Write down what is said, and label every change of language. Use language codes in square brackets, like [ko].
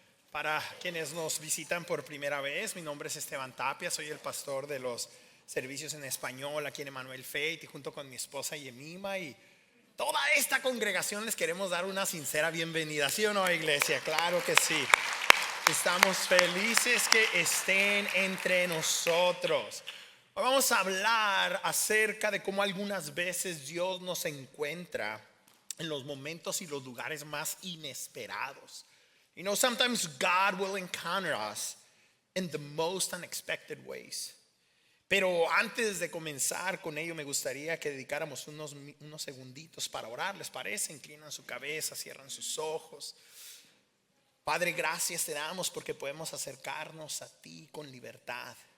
[es] Para quienes nos visitan por primera vez, mi nombre es Esteban Tapia, soy el pastor de los servicios en español aquí en Emmanuel Faith, y junto con mi esposa Yemima y toda esta congregación les queremos dar una sincera bienvenida. ¿Sí o no, iglesia? Claro que sí. Estamos felices que estén entre nosotros. Hoy vamos a hablar acerca de cómo algunas veces Dios nos encuentra en los momentos y los lugares más inesperados. [en] You know, sometimes God will encounter us in the most unexpected ways. [es] Pero antes de comenzar con ello, me gustaría que dedicáramos unos segunditos para orar. ¿Les parece? Inclinan su cabeza, cierran sus ojos. Padre, gracias te damos porque podemos acercarnos a ti con libertad.